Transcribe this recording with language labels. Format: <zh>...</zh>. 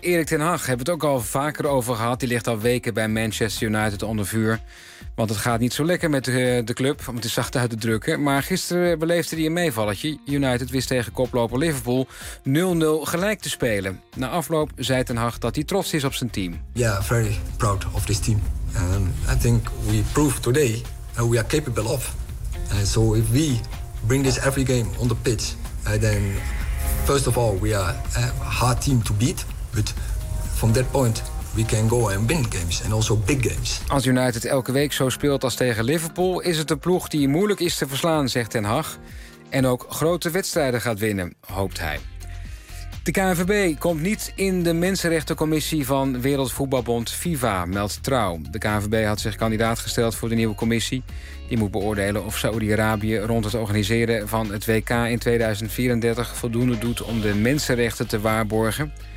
<nl>Erik ten Hag hebben we het ook al vaker over gehad. Die ligt al weken bij Manchester United onder vuur. Want het gaat niet zo lekker met de club, om het zacht uit te drukken. Maar gisteren beleefde hij een meevalletje. United wist tegen koploper Liverpool 0-0 gelijk te spelen. Na afloop zei Ten Hag dat hij trots is op zijn team.</nl> <en>Ja, very proud of this team. I think we proved today that we are capable of. So if we bring this every game on the pitch, then first of all we are a hard team to beat. But from that point we can go and win games, and also big games.</en> <nl>Als United elke week zo speelt als tegen Liverpool, is het een ploeg die moeilijk is te verslaan, zegt Ten Hag. En ook grote wedstrijden gaat winnen, hoopt hij. De KNVB komt niet in de Mensenrechtencommissie van Wereldvoetbalbond FIFA, meldt Trouw. De KNVB had zich kandidaat gesteld voor de nieuwe commissie. Die moet beoordelen of Saoedi-Arabië rond het organiseren van het WK in 2034 voldoende doet om de mensenrechten te waarborgen.</nl>